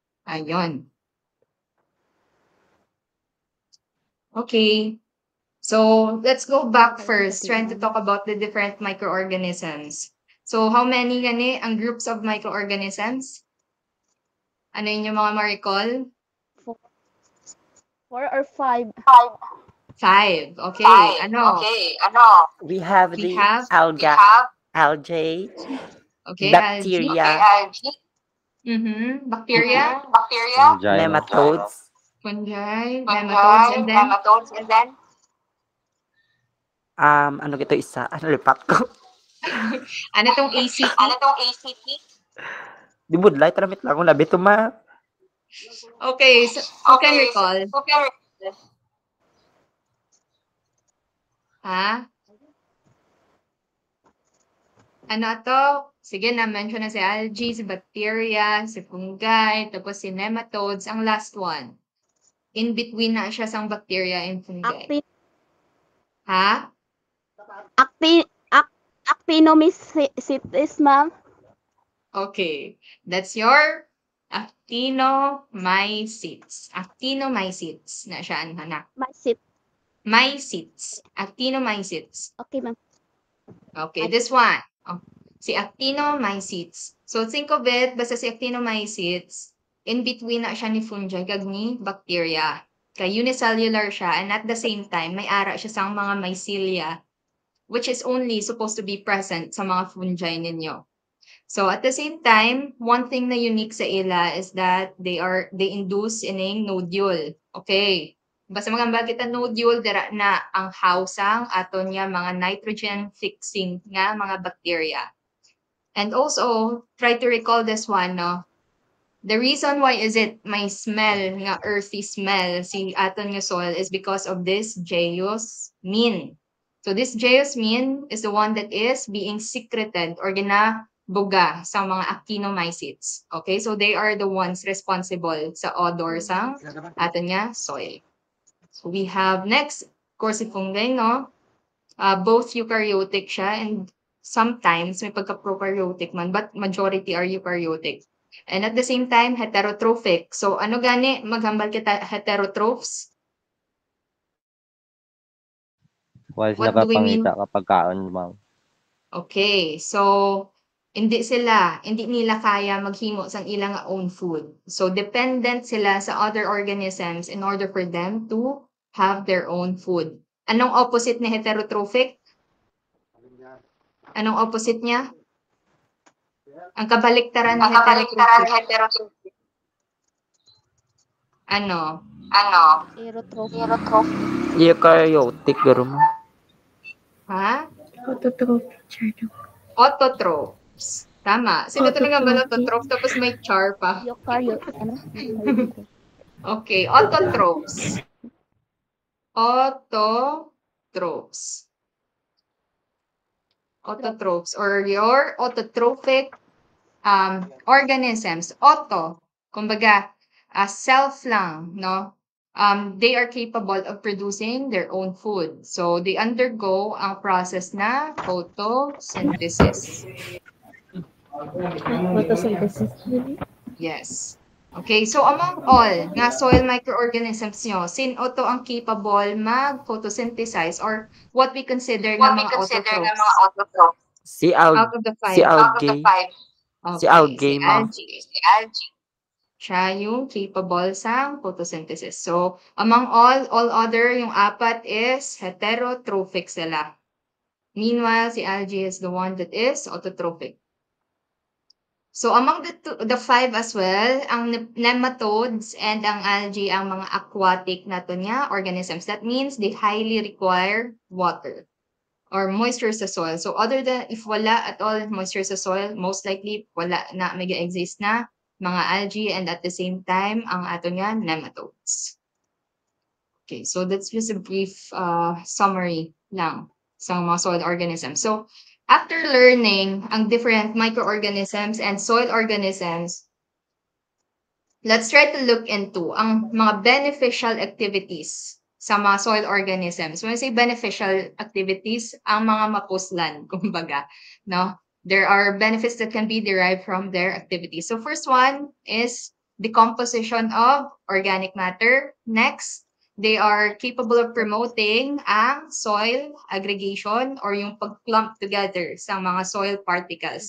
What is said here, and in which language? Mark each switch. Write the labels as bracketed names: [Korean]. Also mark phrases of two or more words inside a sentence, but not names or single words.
[Filipino] Ayun. [English] Okay. So, let's go back first, trying to talk about the different microorganisms. So, how many [Hiligaynon] gani ang [English] groups of microorganisms? [Filipino] Ano yun yung mga ma-recall? [English] 4 or 5. 5. Okay. Ano? We have We the have, algae, okay, algae. bacteria, Bacteria, nematodes, fungi, nematodes, and then? [Hiligaynon] ano ito isa? Ano lipat ko? [Filipino] Ano tong ACT? [Hiligaynon] Di budlay, taramit lang. Labi ito ma. [English] Okay, so who can recall? Ha? [Filipino] Ano to? Sige, na-mention na si algae, si bacteria, si fungi, tapos si nematodes. [Hiligaynon] Ang [English] last one. In between [Hiligaynon] na siya sang [English] bacteria and fungi. Ha? Actinomycetes, ma'am. Okay. That's your actinomycetes. [Hiligaynon] Actinomycetes na siya, anak. [English] Mycetes. Actinomycetes. Okay, ma'am. Okay, this one. Oh, si actinomycetes. So, think of it, [Hiligaynon] basta si actinomycetes, [English] in between [Hiligaynon] na siya ni fungi, kag ni bacteria. [Filipino] Kaya unicellular siya, [English] and at the same time, [Hiligaynon] may ara siya sa mga mycelia, [English] which is only supposed to be present [Hiligaynon] sa mga fungi ninyo. [English] So, at the same time, one thing na unique [Hiligaynon] sa ila [English] is that they induce ining nodule. Okay. [Hiligaynon] Basta magamba kita nodule, dira na ang hausang aton niya mga [English] nitrogen fixing [Hiligaynon] nga mga bacteria. [English] And also, try to recall this one, no? The reason why is it may smell, nga earthy smell, [Hiligaynon] si aton nga [English] soil is because of this geosmin. So this geosmin is the one that is being secreted or [Hiligaynon] ginabuga sa mga [English] actinomycetes. Okay, so they are the ones responsible sa odor [Hiligaynon] sa aton nga [English] soil. So we have next, of course, si fungi, no? Both eukaryotic siya and sometimes [Hiligaynon] may pagka-prokaryotic man, [English] but majority are eukaryotic. And at the same time, heterotrophic. [Hiligaynon] So ano gani, maghambal kita heterotrophs? Wala sila [English] What do we mean? [Hiligaynon] kapangita kapag kaon, ma'am. Okay, so hindi nila kaya maghimo sang ilang [English] own food. So dependent sila sa other organisms in order for them to have their own food. [Filipino] Anong opposite ni heterotrophic? Anong opposite niya? Ang kabaliktaran ni heterotrophic. Ano? [Hiligaynon] Eukaryotic, garo mo. [English] Ha? Autotrophs. Tama. [Filipino] Sino talaga ba autotroph? Tapos may char pa. [English] Okay, autotrophs. Autotrophs or your autotrophic organisms. Auto, [Filipino] kumbaga, self lang, no? [English] They are capable of producing their own food. So, they undergo ang process na photosynthesis. Yes. Okay, so among all nga soil microorganisms nyo, [Hiligaynon] sino to ang [English] capable mag-photosynthesize or what we consider nga mga autotrophs? [Hiligaynon] Si [English] Out of the five. algae. Okay, [Hiligaynon] Si algae, ma'am. [Filipino] Siya yung capable sa photosynthesis. [English] So, among all other, [Filipino] yung apat [English] is heterotrophic [Filipino] sila. [English] Meanwhile, si algae is the one that is autotrophic. So, among the five as well, [Hiligaynon] ang [English] nematodes and [Hiligaynon] ang algae ang mga aquatic na to niya organisms. [English] That means they highly require water or moisture sa soil. So, other than if wala at all moisture sa soil, most likely [Hiligaynon] wala na mag-exist na mga [English] algae and at the same time, [Hiligaynon] ang ato niya, [English] nematodes. Okay, so that's just a brief summary lang sa mga soil organisms. So, after learning ang different microorganisms and soil organisms, let's try to look into ang mga beneficial activities sa mga soil organisms. When I say beneficial activities, [Hiligaynon] ang mga mapuslan, kumbaga, no? [English] There are benefits that can be derived from their activities. So first one is decomposition of organic matter. Next, they are capable of promoting ang soil aggregation or [Filipino] yung pag-clump [English] together sa mga soil particles.